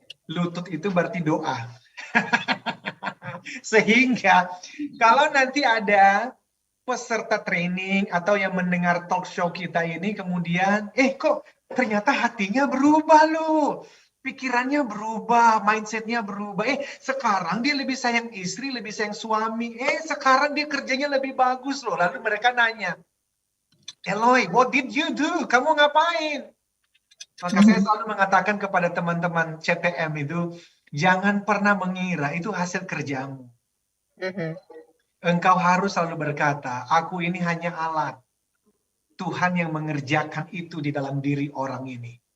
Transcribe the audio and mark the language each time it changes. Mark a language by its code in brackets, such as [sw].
[id] Lutut itu berarti doa. Sehingga kalau nanti ada peserta training atau yang mendengar talk show kita ini kemudian, kok ternyata hatinya berubah loh. Pikirannya berubah, mindsetnya berubah. Sekarang dia lebih sayang istri, lebih sayang suami. Sekarang dia kerjanya lebih bagus loh. Lalu mereka nanya, Eloy, [en] what did you do? [id] Kamu ngapain? Maka saya selalu mengatakan kepada teman-teman CTM itu, jangan pernah mengira itu hasil kerjamu. Engkau harus selalu berkata, aku ini hanya alat. Tuhan yang mengerjakan itu di dalam diri orang ini.